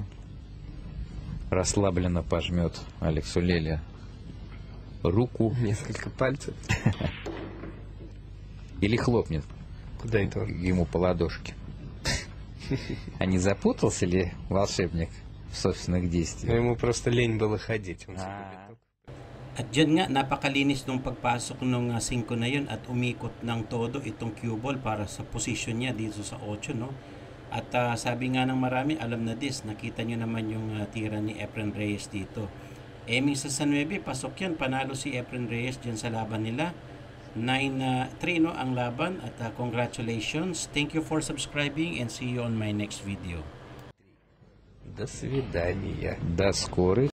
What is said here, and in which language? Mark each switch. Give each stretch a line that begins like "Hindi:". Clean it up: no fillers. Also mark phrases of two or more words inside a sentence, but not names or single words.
Russian: Расслабленно пожмет Алексу Лели руку. Несколько пальцев. Или хлопнет. Куда это он? Ему по ладошке. А не запутался ли волшебник в собственных действиях? Ему просто лень было ходить.
Filipino: At dyan nga, napakalinis nung pagpasok ng 5 na yun at umikot ng todo itong
English: cue ball
Filipino: para sa position niya dito sa 8, no? At sabi nga ng marami, alam na this, nakita nyo naman yung tira ni Efren Reyes dito. Minsan sa 9, pasok yan, panalo si Efren Reyes dyan sa laban nila. 9-3 no, ang laban at congratulations.
English: Thank you for subscribing and see you on my next video.
Russian: До свидания. До скорых